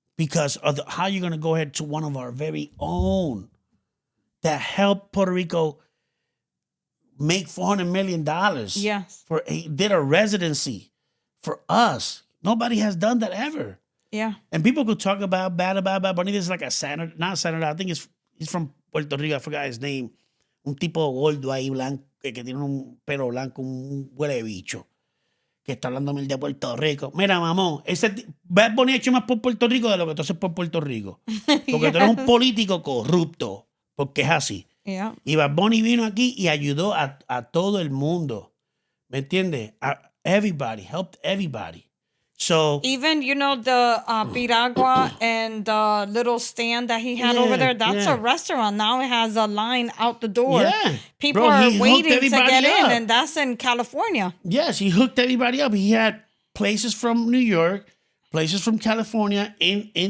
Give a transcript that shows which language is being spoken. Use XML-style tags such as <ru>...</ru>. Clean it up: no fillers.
<en>Because of how you're going to go ahead to one of our very own that helped Puerto Rico make $400 million. Yes. Did a residency for us. Nobody has done that ever. Yeah. And people could talk about bad Bunny. This is like a senator, not senator. I think he's from Puerto Rico. I forgot his name.</en> <es>Un tipo gordo ahí blanco que tiene un pelo blanco, un huele de bicho. Que está hablando mil de Puerto Rico. Mira, mamón, Bad Bunny ha hecho más por Puerto Rico de lo que tú haces por Puerto Rico. Porque tú eres un político corrupto. Porque es así.</es> <en>Yeah.</en> <es>Y Bad Bunny vino aquí y ayudó a todo el mundo. ¿Me entiendes?</es> <en>Everybody. Helped everybody. So even, the piragua and the little stand that he had over there, that's a restaurant. Now it has a line out the door. Yeah. People are waiting to get in, and that's in California. Yes, he hooked everybody up. He had places from New York, places from California in</en>